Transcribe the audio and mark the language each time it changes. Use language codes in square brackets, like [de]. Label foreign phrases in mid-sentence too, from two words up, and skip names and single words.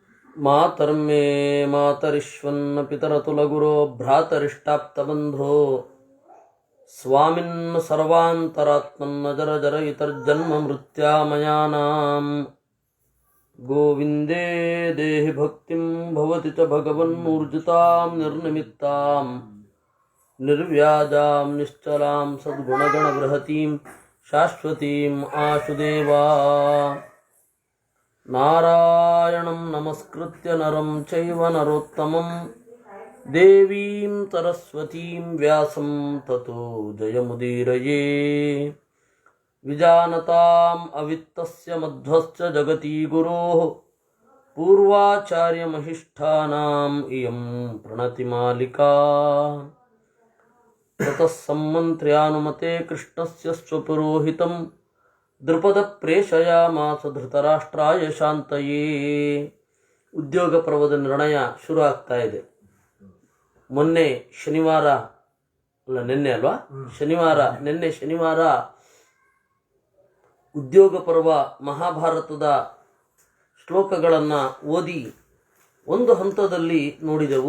[sa] ಮಾತರ್ಮೇ ಮಾತರಿಶ್ವನ್ನ ಪಿತರತುಲಗುರೋ ಭ್ರಾತರಿಷ್ಟಾಪ್ತಬಂಧೋ ಸ್ವಾಮಿನ್ ಸರ್ವಾಂತರಾತ್ಮನ್ನ ಜರ ಜರ ಇತರ್ಜನ್ಮ ಮೃತ್ಯಾಮಯಾನಾಂ ಗೋವಿಂದೇ ದೇಹಿ ಭಕ್ತಿಂ ಭವತಿ ಚ ಭಗವನ್ನೂರ್ಜಿತಾಂ ನಿರ್ನಿಮಿತ್ತಾಂ ನಿರ್ವ್ಯಾಜಾಂ ನಿಶ್ಚಲಾಂ ಸದ್ಗುಣಗಣ ಬೃಹತೀಂ ಶಾಶ್ವತೀಂ ಆಶುದೇವಾ ನಾರಾಯಣಂ ನಮಸ್ಕೃತ್ಯ ನರಂ ಚೈವ ನರೋತ್ತಮಂ ದೇವೀಂ ಸರಸ್ವತೀಂ ವ್ಯಾಸಂ ತತೋ ಜಯಮುದೀರಯೇ ವಿಜಾನತಾಂ ಅವಿತ್ತಸ್ಯ ಮಧ್ವಸ್ಯ ಜಗತಿ ಗುರೋಃ ಪೂರ್ವಾಚಾರ್ಯಮಹಿಷ್ಠಾನಾಂ ಇಯಂ ಪ್ರಣತಿಮಾಲಿಕಾ ತತಃ ಸಮ್ಮಂತ್ರ್ಯಾನುಮತೆ ಕೃಷ್ಣಸ್ಯ ಸ್ವಪುರೋಹಿತಂ ದೃಪದ ಪ್ರೇಷಯಾಮಾಸ ಧೃತರಾಷ್ಟ್ರಾಯ ಶಾಂತಯೇ. [kn] ಉದ್ಯೋಗ ಪರ್ವದ ನಿರ್ಣಯ ಶುರು ಆಗ್ತಾ ಇದೆ. ಮೊನ್ನೆ ಶನಿವಾರ ಅಲ್ಲ ನಿನ್ನೆ ಅಲ್ವಾ ನಿನ್ನೆ ಶನಿವಾರ ಉದ್ಯೋಗ ಪರ್ವ ಮಹಾಭಾರತದ ಶ್ಲೋಕಗಳನ್ನು ಓದಿ ಒಂದು ಹಂತದಲ್ಲಿ ನೋಡಿದೆವು.